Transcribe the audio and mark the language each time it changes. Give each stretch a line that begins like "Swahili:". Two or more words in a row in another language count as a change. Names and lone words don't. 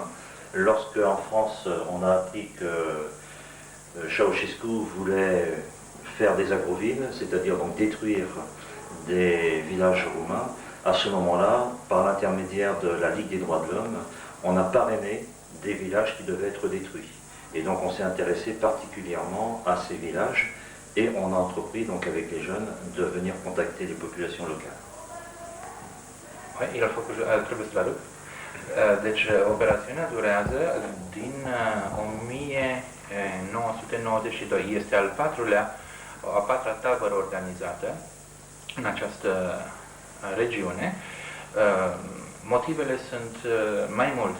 French: Lorsque en France on a appris que Ceausescu voulait faire des agrovilles, c'est-à-dire donc détruire des villages roumains, à ce moment-là, par l'intermédiaire de la Ligue des droits de l'homme, on a parrainé des villages qui devaient être détruits. Et donc on s'est intéressé particulièrement à ces villages et on a entrepris donc avec les jeunes de venir contacter les populations locales. Oui, il faut que je
Romanian: trebuie să traduc. Deci operațiunea durează din 1992. Este a patra tabără organizată în această regiune. Motivele sunt mai multe.